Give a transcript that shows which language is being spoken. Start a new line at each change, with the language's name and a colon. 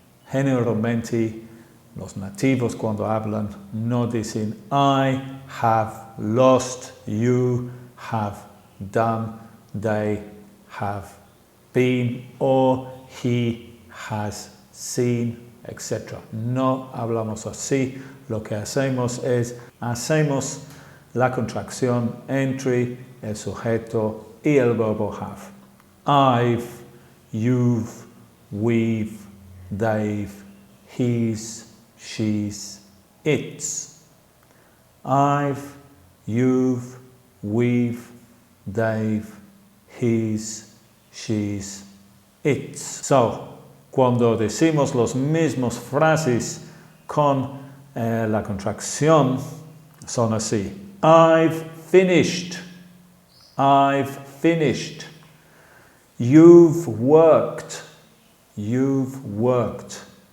Spanish: Generalmente, los nativos cuando hablan no dicen
English: I have lost, you have done, they have been, or he has seen,
Spanish: etc. No hablamos así. Lo que hacemos es, hacemos la contracción entre el sujeto y el verbo have.
English: I've, you've, we've, they've, he's, she's, it's. I've, you've, we've, they've, he's, she's, it's.
Spanish: So, cuando decimos los mismos frases con la contracción, son así.
English: I've finished. I've finished. You've worked. You've worked.